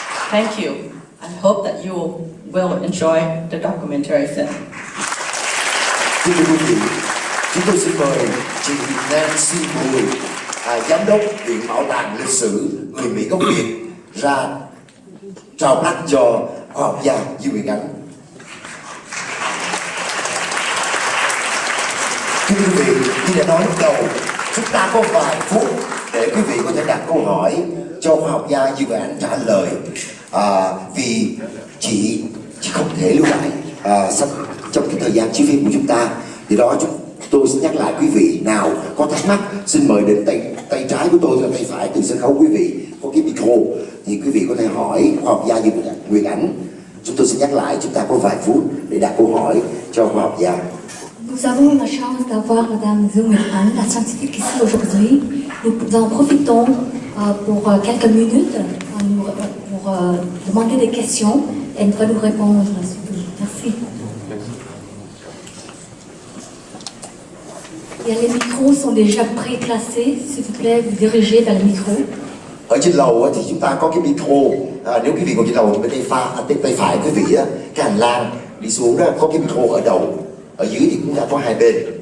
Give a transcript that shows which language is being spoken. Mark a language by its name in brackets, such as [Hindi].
[English] Thank you. I hope that you will enjoy the documentary film. [Vietnamese] Thưa quý vị, chúng tôi xin mời chị Nancy Bùi, giám đốc Viện Bảo tàng Lịch sử người Mỹ gốc Việt ra trao tặng cho khoa học gia Dương Nguyệt Ánh. Thưa quý vị, như đã nói lúc đầu, chúng ta có vài phút để quý vị có thể đặt câu hỏi cho khoa học gia Dương Nguyệt Ánh trả lời. Vì chị không thể lưu lại trong cái thời gian chiếu phim của chúng ta, thì đó tôi sẽ nhắc lại quý vị nào có thắc mắc xin mời đến tay trái của tôi, tay phải từ sân khấu quý vị có cái micro thì quý vị có thể hỏi khoa học gia Dương Nguyệt Ánh. Chúng tôi sẽ nhắc lại, chúng ta có vài phút để đặt câu hỏi cho khoa học gia. [French] Nous avons la chance d'avoir Madame Dương Nguyệt Ánh, la scientifique ici aujourd'hui. Nous en profitons pour quelques minutes pour demander des questions et elle va nous répondre. Merci. Et les micros sont déjà pré-classés. S'il vous plaît, vous dirigez vers le micro. [Vietnamese] Ở trên lầu thì chúng ta có cái micro. Nếu quý vị ngồi trên lầu thì bên tay phải quý vị cái hành lang đi xuống đó có cái micro ở đầu. Ở dưới thì chúng ta có hai bên.